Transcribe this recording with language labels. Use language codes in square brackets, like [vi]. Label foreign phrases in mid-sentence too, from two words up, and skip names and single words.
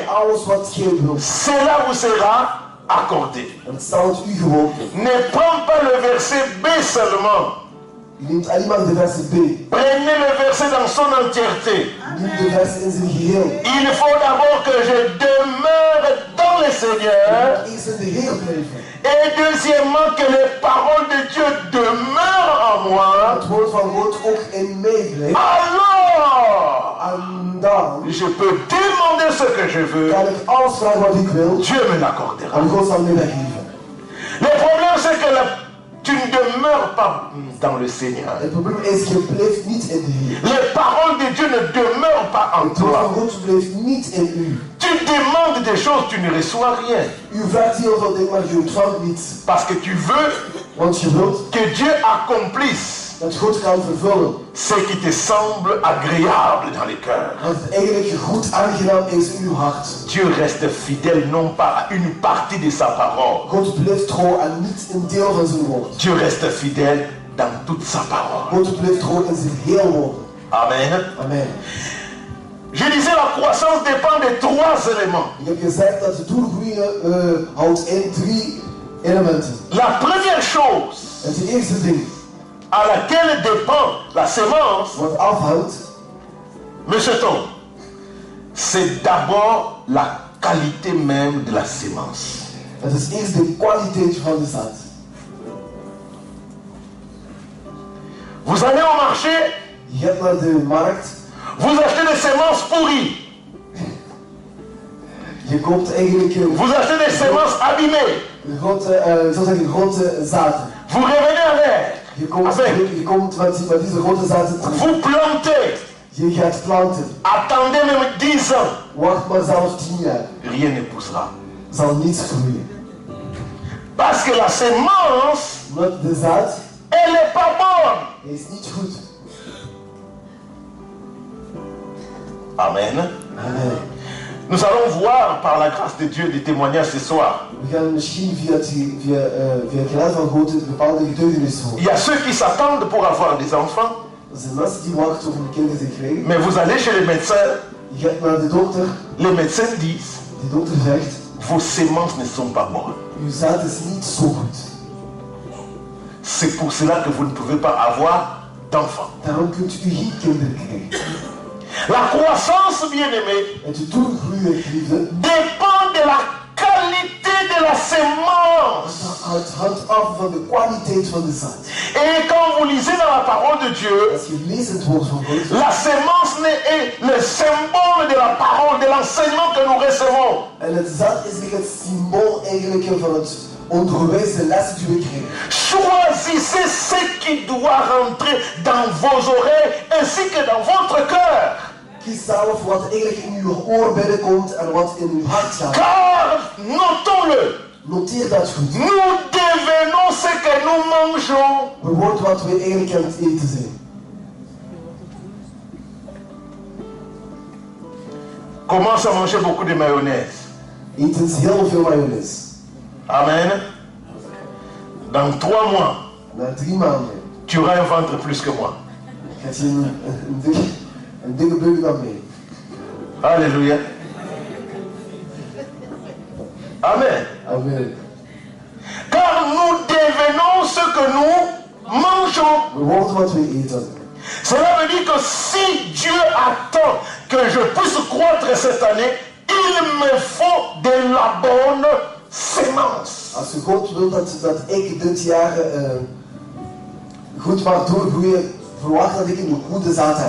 [nl] Alles wat je wilt. [fr] cela vous sera accordé. [nl] En het zal het u geworden. [fr] Ne prends pas le verset B seulement. [nl] Je neemt alleen maar de versen B. [fr] Prenez le verset dans son entièreté. [nl] Neem de versen in zijn geheel. [fr] Il faut d'abord que je demeure dans le Seigneur. [nl] Eerst in de Heer blijven. [fr] Et deuxièmement, que les paroles de Dieu demeurent en moi. [nl] Het woord van God ook in mij blijft. [fr] Alors, [nl] En dan [fr] je peux demander ce que je veux. [nl] kan ik alles vragen wat ik wil. [fr] Dieu me l'accordera. [nl] En God zal mij weggeven. [fr] Le problème, c'est que tu ne demeures pas dans le Seigneur. [nl] Het probleem is, je blijft niet in de Heer. [fr] Les paroles de Dieu ne demeurent pas en [nl] Het woord van [fr] toi. [nl] God blijft niet in u. [fr] Tu demandes des choses, tu ne reçois rien. [nl] U vraagt heel veel dingen, maar je ontvangt niets. [fr] Parce que tu veux [nl] Want je wilt [fr] que Dieu accomplisse [nl] dat God kan vervullen. [fr] ce qui te semble agréable dans les cœurs. [nl] Wat het eigenlijk goed aangenaam is in uw hart. [fr] Dieu reste fidèle non pas à une partie de sa parole. [nl] God blijft trouw aan niet een deel van zijn woord. [fr] Dieu reste fidèle dans toute sa parole. [nl] God blijft trouw in zijn heel woord. [fr] Amen. [nl] Amen. [fr] Je disais la croissance dépend de 3 éléments. [nl] Ik heb gezegd dat de doelgroeien houdt in 3 elementen. [fr] La première chose [nl] Het is de eerste ding [fr] à laquelle dépend la sémence, [nl] wat afhangt, [fr] Monsieur Tom, c'est d'abord la qualité même de la sémence. [nl] het is eerst de kwaliteit van de zaad. [fr] Vous allez au marché, [nl] Je gaat naar de markt, [fr] vous achetez des sémences pourries, [nl] je koopt eigenlijk [fr] vous achetez des sémences abîmées, [nl] ik zou zeggen grote zaden. [fr] vous revenez avec, [nl] Je komt met deze grote zaden terug. [fr] vous plantez, [nl] Je gaat planten. [fr] attendez même 10 ans, [nl] Wacht maar zelfs 10 jaar. [fr] rien ne poussera. [nl] Zal niets groeien. [fr] Parce que la sémence, [nl] Omdat de zaad, [fr] elle n'est pas bonne. [nl] is niet goed. [fr] Amen. [nl] Amen. [fr] Nous allons voir par la grâce de Dieu des témoignages ce soir. [nl] We gaan misschien via het genade van God een bepaalde getuigenis [fr] Il [nl] horen. [fr] y a ceux qui s'attendent pour avoir des enfants, [nl] Er zijn mensen die wachten om kinderen te krijgen. [fr] mais vous allez chez les médecins, [nl] Je gaat naar de dokter, [fr] les médecins disent, [nl] de dokter zegt, [fr] vos sémences ne sont pas bonnes. [nl] uw zaad is niet zo goed. [fr] C'est pour cela que vous ne pouvez pas avoir d'enfants. [nl] Daarom kunt u geen kinderen krijgen. [fr] La croissance, bien-aimée, [nl] En de toegroeien, geliefde, [fr] dépend de la qualité de la sémence. [nl] het hangt af van de kwaliteit van de zaad. [fr] Et quand vous lisez dans la parole de Dieu, [nl] Als je leest het woord van God, [fr] la sémence est le symbole de la parole, de l'enseignement que nous recevons. [nl] en het zaad is het symbool eigenlijk van het onderwijs, de lessen die we krijgen. [fr] Choisissez ce qui doit rentrer dans vos oreilles ainsi que dans votre cœur. [nl] Kies zelf wat eigenlijk in uw oor binnenkomt en wat in uw hart gaat. [fr] Car, notons-le, [nl] Noteer dat goed. [fr] nous devenons ce que nous mangeons. [nl] We worden wat we eigenlijk aan het eten zijn. [fr] Commence à manger beaucoup de mayonnaise. [nl] Eten is heel veel mayonaise. [fr] Amen. Dans 3 mois, [nl] Na 3 maanden [fr] tu auras un ventre plus que moi. [nl] gaat je een dikke buik dan mee. [fr] Alléluia. Amen. [nl] Amen. [fr] Car nous devenons ce que nous mangeons. [nl] We worden wat we eten. [fr] Cela veut dire que si Dieu attend que je puisse croître cette année, il me faut de la bonne sémence. [nl] Als je God wil dat ik dit jaar goed mag doorgroeien, verwacht dat ik een goede zaad heb.